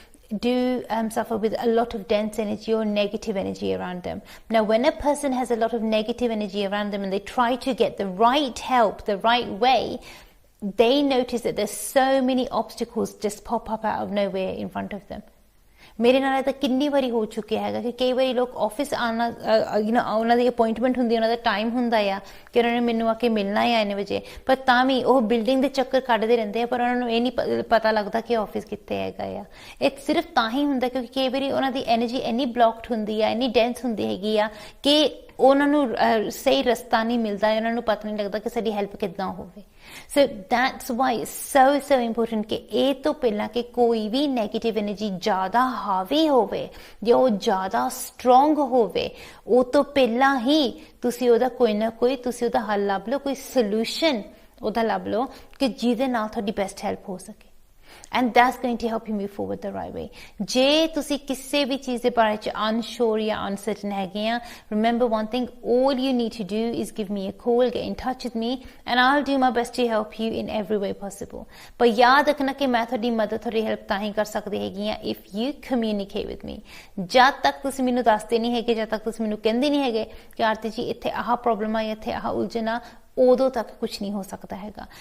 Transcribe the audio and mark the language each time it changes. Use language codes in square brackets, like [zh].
[en] do suffer with a lot of dense energy or negative energy around them. Now, when a person has a lot of negative energy around them and they try to get the right help the right way, they notice that there's so many obstacles just pop up out of nowhere in front of them. [pa] ਮੇਰੇ ਨਾਲ ਤਾਂ ਕਿੰਨੀ ਵਾਰੀ ਹੋ ਚੁੱਕਿਆ ਹੈਗਾ ਕਿ ਕਈ ਵਾਰੀ ਲੋਕ ਆਫਿਸ ਆਉਣਾ ਉਹਨਾਂ ਦੀ ਅਪਾਇੰਟਮੈਂਟ ਹੁੰਦੀ, ਉਹਨਾਂ ਦਾ ਟਾਈਮ ਹੁੰਦਾ ਆ ਕਿ ਉਹਨਾਂ ਨੇ ਮੈਨੂੰ ਆ ਕੇ ਮਿਲਣਾ ਆ ਇੰਨੇ ਵਜੇ, ਪਰ ਤਾਂ ਵੀ ਉਹ ਬਿਲਡਿੰਗ ਦੇ ਚੱਕਰ ਕੱਢਦੇ ਰਹਿੰਦੇ ਆ, ਪਰ ਉਹਨਾਂ ਨੂੰ ਇਹ ਨਹੀਂ ਪਤਾ ਲੱਗਦਾ ਕਿ ਆਫਿਸ ਕਿੱਥੇ ਹੈਗਾ ਆ। ਇਹ ਸਿਰਫ ਤਾਂ ਹੀ ਹੁੰਦਾ ਕਿਉਂਕਿ ਕਈ ਵਾਰੀ ਉਹਨਾਂ ਦੀ ਐਨਰਜੀ ਇੰਨੀ ਬਲੌਕਡ ਹੁੰਦੀ ਆ, ਇੰਨੀ ਡੈਂਸ ਹੁੰਦੀ ਹੈਗੀ ਆ ਕਿ ਉਹਨਾਂ ਨੂੰ ਸਹੀ ਰਸਤਾ ਨਹੀਂ ਮਿਲਦਾ, ਉਹਨਾਂ ਨੂੰ ਪਤਾ ਨਹੀਂ ਲੱਗਦਾ ਕਿ ਸਾਡੀ ਹੈਲਪ ਕਿੱਦਾਂ ਹੋਵੇ। [en] So that's why it's so important [pa] ਕਿ ਇਹ ਤੋਂ ਪਹਿਲਾਂ ਕਿ ਕੋਈ ਵੀ ਨੈਗੇਟਿਵ ਐਨਰਜੀ ਜ਼ਿਆਦਾ ਹਾਵੀ ਹੋਵੇ ਜਾਂ ਉਹ ਜ਼ਿਆਦਾ ਸਟਰੋਂਗ ਹੋਵੇ, ਉਹ ਤੋਂ ਪਹਿਲਾਂ ਹੀ ਤੁਸੀਂ ਉਹਦਾ ਕੋਈ ਨਾ ਕੋਈ ਤੁਸੀਂ ਉਹਦਾ ਹੱਲ ਲੱਭ ਲਓ, ਕੋਈ ਸੋਲੂਸ਼ਨ ਉਹਦਾ ਲੱਭ ਲਓ ਕਿ ਜਿਹਦੇ ਨਾਲ ਤੁਹਾਡੀ ਬੈਸਟ ਹੈਲਪ ਹੋ ਸਕੇ। [en] And that's going to help you move forward the right way. [pa] ਜੇ ਤੁਸੀਂ ਕਿਸੇ ਵੀ ਚੀਜ਼ ਦੇ ਬਾਰੇ ਚ unsure ਜਾਂ uncertain ਹੈਗੇ ਆ, [en] remember one thing, all you need to do is give me a call, get in touch with me, and I'll do my best to help you in every way possible. [pa] ਪਰ ਯਾਦ ਰੱਖਣਾ ਕਿ ਮੈਂ ਤੁਹਾਡੀ ਮਦਦ, ਤੁਹਾਡੀ ਹੈਲਪ ਤਾਂ ਹੀ ਕਰ ਸਕਦੀ ਹੈਗੀ ਆ [en] if you communicate with me. [pa] ਜਦ ਤੱਕ ਤੁਸੀਂ ਮੈਨੂੰ ਦੱਸਦੇ ਨਹੀਂ ਹੈਗੇ, ਜਦ ਤੱਕ ਤੁਸੀਂ ਮੈਨੂੰ ਕਹਿੰਦੇ ਨਹੀਂ ਹੈਗੇ ਕਿ ਆਰਤੀ ਜੀ ਇੱਥੇ ਆਹ ਪ੍ਰੋਬਲਮ ਆ, ਇੱਥੇ ਆਹ ਉਲਝਣ ਆ, ਉਦੋਂ ਤੱਕ ਕੁਝ ਨਹੀਂ ਹੋ ਸਕਦਾ ਹੈਗਾ।